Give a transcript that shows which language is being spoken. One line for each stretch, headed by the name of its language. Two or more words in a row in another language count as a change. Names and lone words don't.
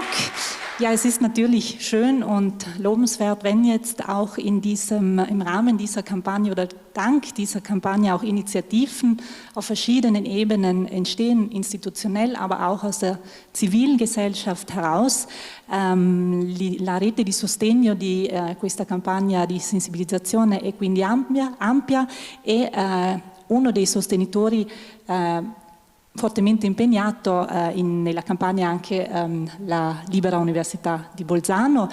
German: Ja, es ist natürlich schön und lobenswert, wenn jetzt auch im Rahmen dieser Kampagne oder dank dieser Kampagne auch Initiativen auf verschiedenen Ebenen entstehen, institutionell, aber auch aus der zivilen Gesellschaft heraus.
Italian: La rete di sostegno di questa campagna di sensibilizzazione è quindi ampia e uno dei sostenitori fortemente impegnato nella campagna anche la Libera Università di Bolzano.